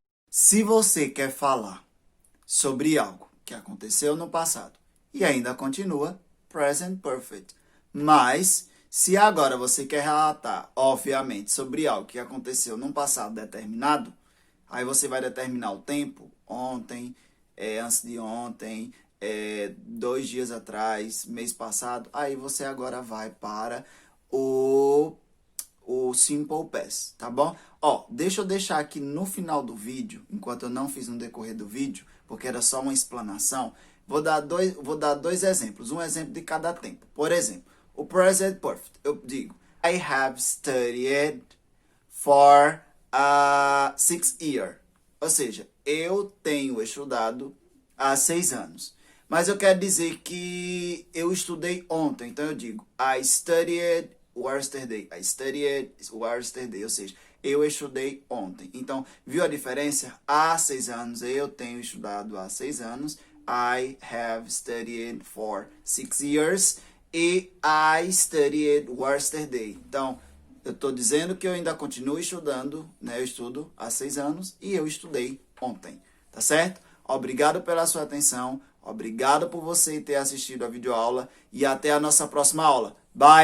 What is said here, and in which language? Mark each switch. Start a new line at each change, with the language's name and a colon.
Portuguese: Se você quer falar sobre algo que aconteceu no passado e ainda continua present perfect, mas se agora você quer relatar, obviamente, sobre algo que aconteceu num passado determinado, aí você vai determinar o tempo, ontem, antes de ontem, 2 dias atrás, mês passado, aí você agora vai para o simple past, tá bom? Ó, deixa eu deixar aqui no final do vídeo, enquanto eu não fiz no decorrer do vídeo, porque era só uma explanação, vou dar dois exemplos, um exemplo de cada tempo. Por exemplo, o present perfect, eu digo,
English: I have studied for 6 years.
Portuguese: Ou seja, eu tenho estudado há 6 anos. Mas eu quero dizer que eu estudei ontem, então eu digo,
English: I studied yesterday. I studied yesterday,
Portuguese: ou seja, eu estudei ontem. Então, viu a diferença? Há 6 anos, eu tenho estudado há 6 anos.
English: I have studied for 6 years. E I studied yesterday.
Portuguese: Então, eu estou dizendo que eu ainda continuo estudando, né? Eu estudo há 6 anos e eu estudei ontem, tá certo? Obrigado pela sua atenção, obrigado por você ter assistido a videoaula e até a nossa próxima aula. Bye!